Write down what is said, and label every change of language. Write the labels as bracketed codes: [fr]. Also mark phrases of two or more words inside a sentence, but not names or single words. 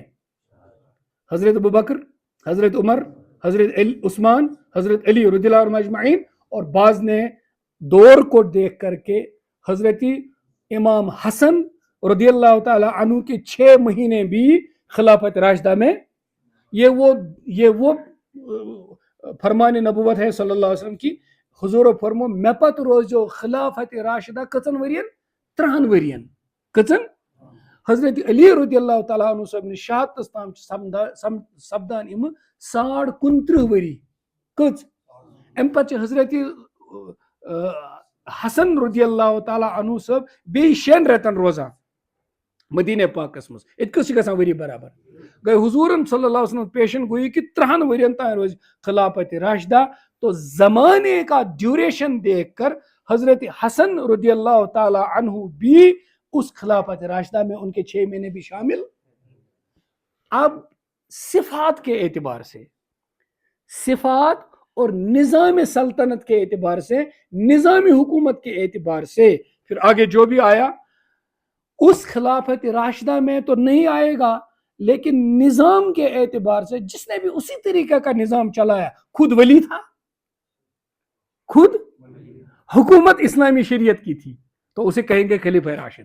[ur] حضرت ابوبکر, حضرت عمر, حضرت عثمان, حضرت علی رضی اللہ عنہ اجمعین, اور بعض نے دور کو دیکھ کر کے حضرت امام حسن رضی اللہ تعالی عنہ کے 6 مہینے بھی خلافت راشدہ میں. یہ وہ فرمان نبوت ہے صلی اللہ علیہ وسلم کی. [ks] حضور فرمو مے پت روزو خلافت راشدہ کچن ورین, 3 ورین. کچن؟ حضرت علی رضی اللہ تعالیٰ عنہ صاحب نے شہادتس تام سپدان 29 وری. کچ ام پتہ حضرت حسن رضی اللہ تعالیٰ عنہ صاحب بی 6 رتن روزان مدینہ پاکس مز. اتکس گژھان وری برابر گئی حضور صلی اللہ علیہ وسلم پیشن گوئی کہ 3 ورین تان روز خلافت راشدہ. [ur] تو زمانے کا ڈیوریشن دیکھ کر حضرت حسن رضی اللہ تعالی عنہ بھی اس خلافت راشدہ میں, ان کے 6 مہینے بھی شامل. اب صفات کے اعتبار سے, صفات اور نظام سلطنت کے اعتبار سے, نظامی حکومت کے اعتبار سے, پھر آگے جو بھی آیا اس خلافت راشدہ میں تو نہیں آئے گا, لیکن نظام کے اعتبار سے جس نے بھی اسی طریقے کا نظام چلایا خود ولی تھا, خود حکومت اسلامی شریعت کی تھی, تو اسے کہیں گے خلیفہ راشد.